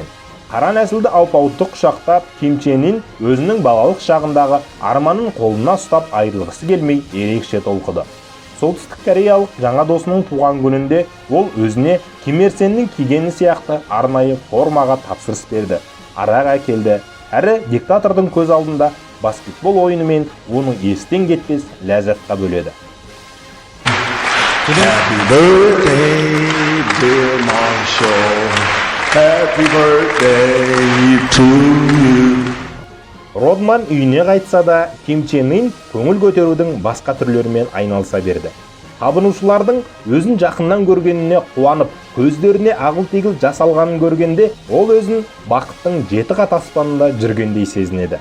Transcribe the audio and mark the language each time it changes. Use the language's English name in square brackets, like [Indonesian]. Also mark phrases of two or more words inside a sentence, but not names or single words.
[Kazakh] Қара нәсілді алпауытты құшақтап, Ким Чен Ын өзінің балалық шағындағы арманын қолына ұстап айырылғысы келмей ерекше толқыды. Солтүстік Кореялық жаңа досының туған күнінде ол өзіне Ким Ир Сеннің кигені сияқты арнайы формаға тапсырыс берді. Арақ әкелді, әрі диктатордың көз алдында баскетбол ойынымен оның естен кетпес ләззатқа бөледі. [English] Happy birthday, dear Marshall. Happy birthday to you. [Kazakh] Родман үйіне қайтса да, Ким Чен Ын көңіл көтерудің басқа түрлерімен айналыса берді. Табынушылардың өзін жақыннан көргеніне қуанып, көздеріне ағыл-тегіл жас алғанын көргенде, ол өзін бақыттың 7 қат аспанында жүргендей сезінеді.